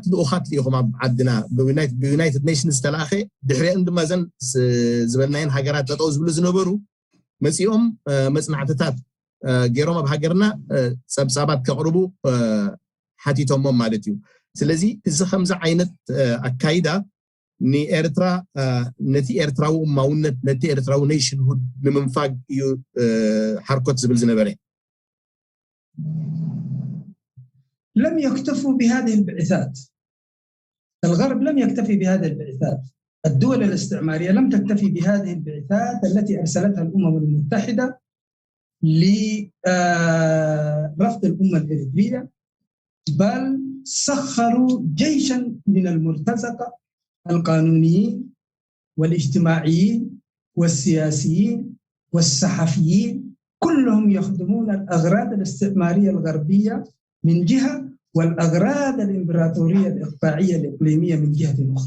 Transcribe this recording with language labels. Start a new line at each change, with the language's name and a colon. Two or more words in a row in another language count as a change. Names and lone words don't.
Tigrinya: ልኡኻት ኢኹም ኣብ ዓድና ብዩናይትድ ኔሽንስ ዝተለኣኸ ድሕሪአን ድማ ዘን ዝበልናየን ሃገራት ጠጠው ዝብሉ ዝነበሩ መፂኦም መፅናዕትታት ገይሮም ኣብ ሃገርና ፀብፃባት ከቕርቡ ሓቲቶሞም ማለት እዩ። ስለዚ እዚ ከምዚ ዓይነት ኣካይዳ ንኤርትራ ነቲ ኤርትራዊ እማውነት ነቲ ኤርትራዊ ኔሽንሁድ ንምንፋግ እዩ ሓርኮት ዝብል ዝነበረ።
Arabic: لم يكتفوا بهذه البعثات، الغرب لم يكتفي بهذه البعثات، الدول الاستعمارية لم تكتفي بهذه البعثات التي أرسلتها الأمم المتحدة لرفض الأمة الإريترية، بل سخروا جيشا من المرتزقة القانونيين والاجتماعيين والسياسيين والصحفيين كلهم يخدمون الأغراض الاستعمارية الغربية من جهة والأغراض الإمبراطورية الإقطاعية الإقليمية من جهة أخرى.